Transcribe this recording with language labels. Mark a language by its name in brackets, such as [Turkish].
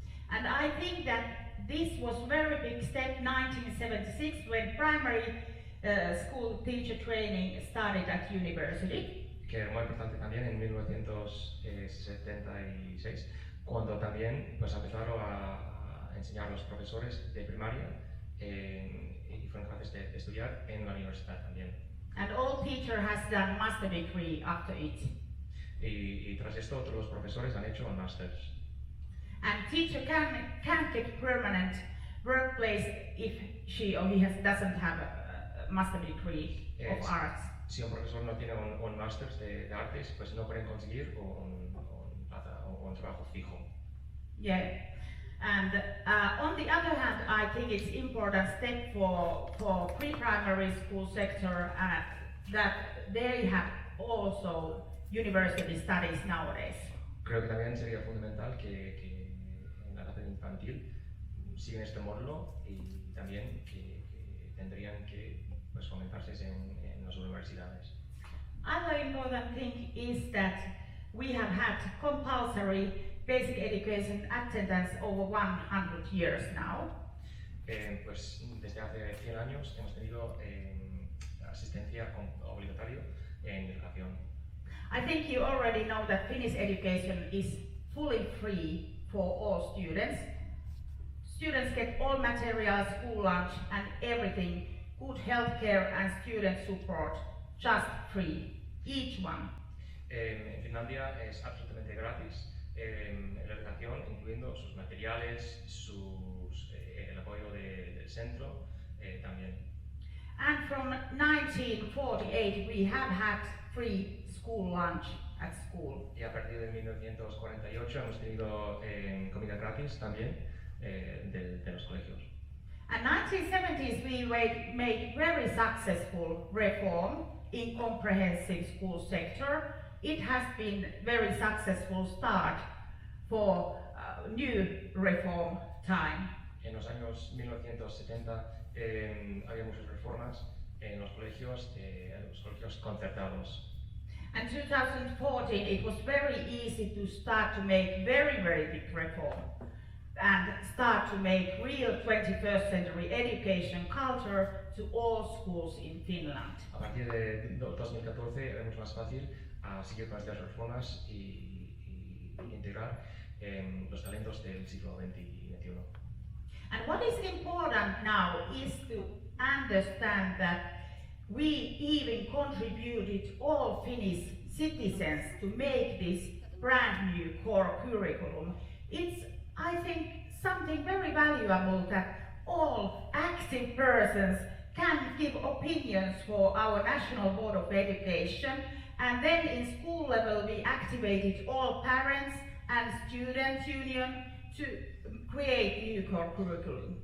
[English] And I think that this was very big step 1976 when primary school teacher training started at university. [Spanish] Que era muy importante también en 1976, cuando también pues, empezaron a enseñar a los profesores de primaria y fueron capaces de estudiar en la universidad también. [English] And all teacher has done master degree after it. [Spanish] Y tras esto, todos los profesores han hecho un máster. [English] And teacher can get permanent workplace if she or he doesn't have a master degree of arts. [Spanish] Si un profesor no tiene un máster de artes, pues no pueden conseguir un trabajo fijo. [English] Yeah, and on the other hand, I think it's important step for pre-primary school sector that they have also university studies nowadays. [Spanish] Creo que también sería fundamental que en la etapa infantil siguen este módulo y también que tendrían que pues, fomentarse en las universidades. [English] Other important thing is that we have had compulsory basic education attendance over 100 years now. [Spanish] Pues desde hace 100 años hemos tenido asistencia obligatoria en educación. [English] I think you already know that Finnish education is fully free for all students. Students get all materials, school lunch and everything, good healthcare and student support, just free, each one. [Spanish] En Finlandia es absolutamente gratis la educación, incluyendo sus materiales, el apoyo del centro también. [English] And from 1948 we have had free school lunch at school. [Spanish] Y a partir de 1948 hemos tenido comida gratis también de los colegios. [English] And 1970s we made very successful reform in comprehensive school sector. It has been very successful start for new reform time. [Spanish] En los años 1970 había muchas reformas en los colegios concertados. [English] And 2014 it was very easy to start to make very big reform. and start to make real 21st century education culture to all schools in Finland. [Spanish] A partir de 2014 era mucho más fácil seguir con estas reformas y integrar los talentos del siglo XX y XXI. [English] And what is important now is to understand that we even contributed all Finnish citizens to make this brand new core curriculum. It's, I think, something very valuable that all active persons can give opinions for our National Board of Education, and then in school level we activated all parents and students union to create new core curriculum.